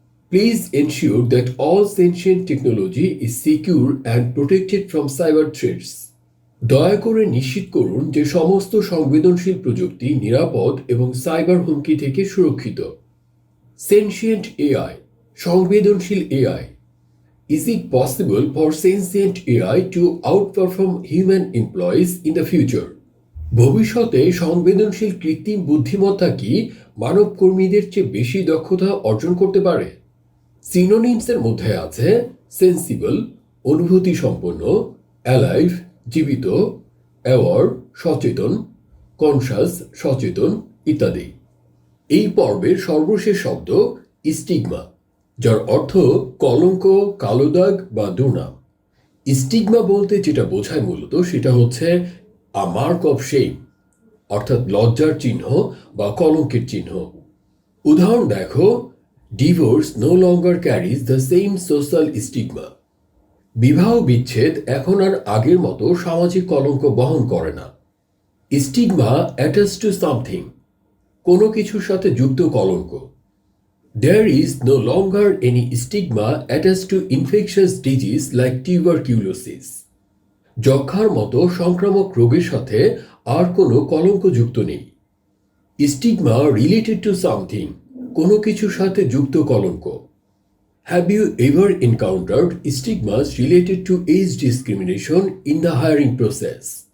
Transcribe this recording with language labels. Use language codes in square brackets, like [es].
[en] Please ensure that all sentient technology is secure and protected from cyber threats. [bn] দয়া করে নিশ্চিত করুন যে সমস্ত সংবেদনশীল প্রযুক্তি নিরাপদ এবং সাইবার হুমকি থেকে সুরক্ষিত। সেনশিয়েন্ট এআই, সংবেদনশীল AI. [en] Is it possible for sentient AI to outperform human employees in the future? [bn] ভবিষ্যতে সংবেদনশীল কৃত্রিম বুদ্ধিমত্তা কি মানব কর্মীদের চেয়ে বেশি দক্ষতা অর্জন করতে পারে? সিনোনিমসের মধ্যে আছে সেন্সিবল, অনুভূতি সম্পন্ন, অ্যালাইভ, জীবিত, অ্যাওয়ার, সচেতন, কনসাস, সচেতন ইত্যাদি। এই পর্বের সর্বশেষ শব্দ স্টিগমা, যার অর্থ কলঙ্ক, কালো দাগ বা দুর্নাম। স্টিগমা বলতে যেটা বোঝায় মূলত সেটা হচ্ছে [en] a mark of shame, [bn] অর্থাৎ লজ্জার চিহ্ন বা কলঙ্কের চিহ্ন। উদাহরণ দেখো, [en] Divorce no longer carries the same social stigma. [bn] বিবাহ বিচ্ছেদ এখন আর আগের মতো সামাজিক কলঙ্ক বহন করে না। স্টিগমা অ্যাটাচ টু সামথিং, কোনো কিছুর সাথে যুক্ত কলঙ্ক। [en] There is no longer any stigma attached to infectious disease like tuberculosis. [bn] যক্ষ্মার মতো সংক্রামক রোগের সাথে আর কোনো কলঙ্ক যুক্ত নেই। স্টিগমা রিলেটেড টু সামথিং, কোনো কিছুর সাথে যুক্ত কলঙ্ক। [en] Have you ever encountered stigmas related to age discrimination in the hiring process?